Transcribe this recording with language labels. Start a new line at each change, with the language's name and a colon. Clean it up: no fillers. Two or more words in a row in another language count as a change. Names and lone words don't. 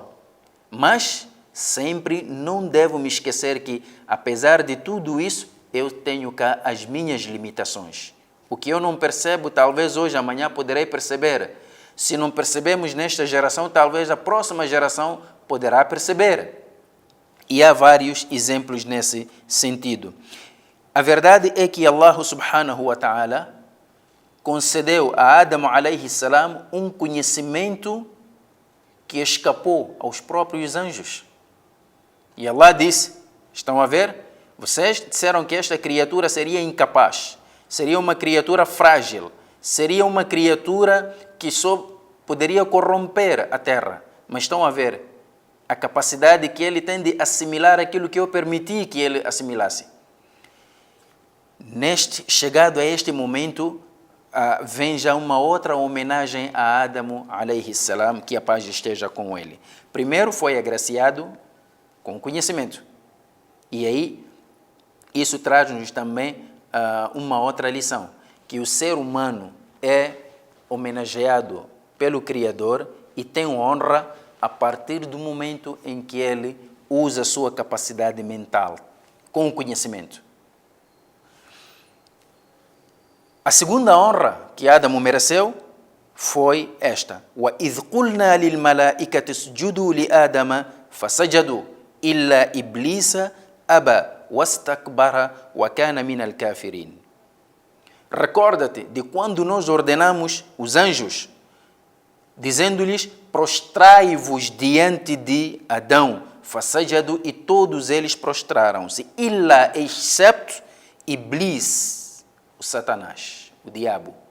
Portuguese: Mas sempre não devo me esquecer que, apesar de tudo isso, eu tenho cá as minhas limitações. O que eu não percebo, talvez hoje, amanhã poderei perceber. Se não percebemos nesta geração, talvez a próxima geração poderá perceber. E há vários exemplos nesse sentido. A verdade é que Allah
Arabic: سبحانه وتعالى
Portuguese: concedeu a Adam
Arabic: عليه السلام
Portuguese: um conhecimento que escapou aos próprios anjos. E Allah disse, estão a ver? Vocês disseram que esta criatura seria incapaz, seria uma criatura frágil, seria uma criatura que só poderia corromper a terra. Mas estão a ver a capacidade que ele tem de assimilar aquilo que eu permiti que ele assimilasse. Chegado a este momento, vem já uma outra homenagem a Adão,
Arabic: عليه السلام,
Portuguese: que a paz esteja com ele. Primeiro foi agraciado com conhecimento. E aí, isso traz-nos também uma outra lição, que o ser humano é homenageado pelo Criador e tem honra a partir do momento em que ele usa a sua capacidade mental com o conhecimento. A segunda honra que Adão mereceu foi esta:
Arabic: وَإِذْ قُلْنَا لِلْمَلَائِكَةِ اسْجُدُوا لِآدَمَ فَسَجَدُوا إِلَّا إِبْلِيسَ أَبَى وَاسْتَكْبَرَ وَكَانَ مِنَ الْكَافِرِينَ.
Portuguese: Recorda-te de quando nós ordenamos os anjos, dizendo-lhes: prostrai-vos diante de Adão, fasajadu, e todos eles prostraram-se, illa, excepto Iblis, o Satanás, o diabo.